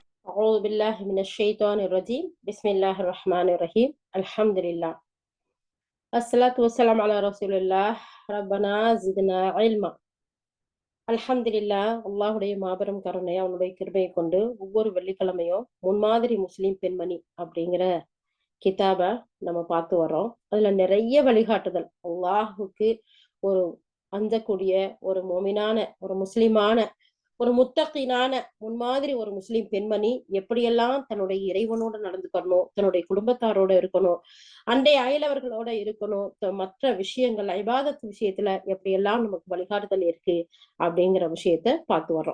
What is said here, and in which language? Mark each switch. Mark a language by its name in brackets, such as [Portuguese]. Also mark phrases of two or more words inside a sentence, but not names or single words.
[Arabic] أعوذ بالله من الشيطان الرجيم بسم الله الرحمن الرحيم الحمد لله الصلاة والسلام على رسول الله ربنا زدنا علما அல்ஹம்துலில்லா. [Tamil] அல்லாஹுடைய மாபெரும் கருணை அவனுடைய கிருபையை கொண்டு ஒவ்வொரு வெள்ளிக்கிழமையும் முன்மாதிரி முஸ்லிம் பெண்மணி அப்படிங்கிற கிதாப நம்ம பார்த்து வர்றோம். அதுல நிறைய வழிகாட்டுதல் அல்லாஹுக்கு ஒரு அஞ்சக்கூடிய ஒரு மோமினான ஒரு முஸ்லிமான ஒரு முத்தகீனான முன்மாதிரி ஒரு முஸ்லிம் பெண்மணி எப்படியெல்லாம் தன்னுடைய இறைவனோட நடந்துக்கணும், தன்னுடைய குடும்பத்தாரோட இருக்கணும், அண்டை அயலவர்களோட இருக்கணும், மற்ற விஷயங்கள் இபாதத் விஷயத்துல எப்படியெல்லாம் நமக்கு வழிகாட்டுதல் இருக்கு அப்படிங்கிற விஷயத்த பார்த்து வர்றோம்.